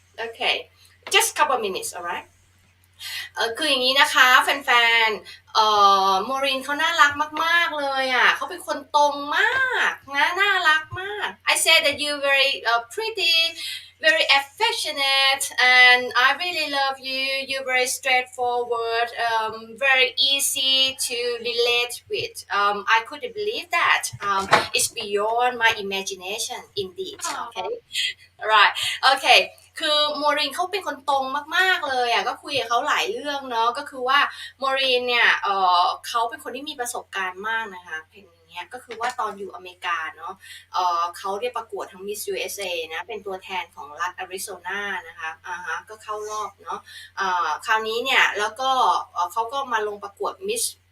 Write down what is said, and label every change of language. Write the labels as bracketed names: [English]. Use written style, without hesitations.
[English] Okay, just couple minutes, all right. [Thai] คืออย่างนี้นะคะแฟนๆโมรินเขาน่ารักมากๆเลยอ่ะเขาเป็นคนตรงมากนะน่ารักมาก [English] I said that you very pretty, very affectionate, and I really love you. You're very straightforward, very easy to relate with. I couldn't believe that. It's beyond my imagination, indeed. Okay. Aw. [Thai] right โอเคคือโมรินเขาเป็นคนตรงมากๆเลยอ่ะก็คุยกับเขาหลายเรื่องเนาะก็คือว่าโมรินเนี่ยเขาเป็นคนที่มีประสบการณ์มากนะคะเพลงนี้ก็คือว่าตอนอยู่อเมริกาเนาะเขาได้ประกวดทั้ง Miss USA นะเป็นตัวแทนของรัฐอาริโซนานะคะก็เข้ารอบเนาะคราวนี้เนี่ยแล้วก็เขาก็มาลงประกวด Miss